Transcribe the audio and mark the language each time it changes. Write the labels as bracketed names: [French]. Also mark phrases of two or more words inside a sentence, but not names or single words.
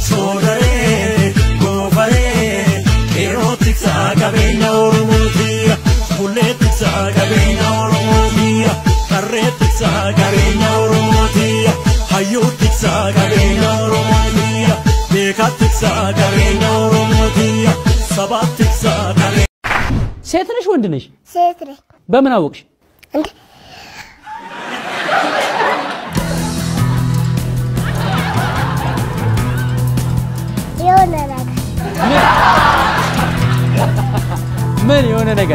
[Oromo] Soodaree goofaree qeerroo tiksaa qabeenya Oromootiya. Bullee tiksaa qabeenya Oromootiya. Qarree tiksaa qabeenya Oromootiya. Hayyuu tiksaa qabeenya Oromootiya. Beekatiksaa qabeenya Oromootiya. Sabatiksaa qabeenya. [Amharic] ሴት ነሽ ወንድ ነሽ? ሴት ነኝ። በምን አወቅሽ? እንዴ የሆነ ነገር ምን የሆነ ነገር